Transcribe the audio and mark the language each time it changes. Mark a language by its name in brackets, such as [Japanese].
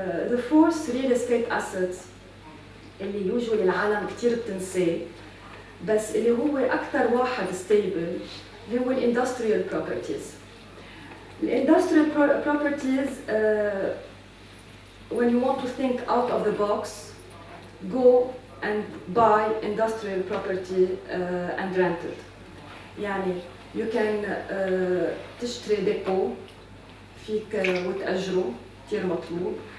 [English] The fourth real estate assets اللي usually [Arabic] العالم كثير بتنساه بس اللي هو اكثر واحد ستيبل هو الاندستريال بروبرتيز. [English] الاندستريال properties when you want to think out of the box, go and buy industrial property and rent it. [Arabic] يعني [English] you can [Arabic] تشتري ديبو فيك وتأجره كثير مطلوب.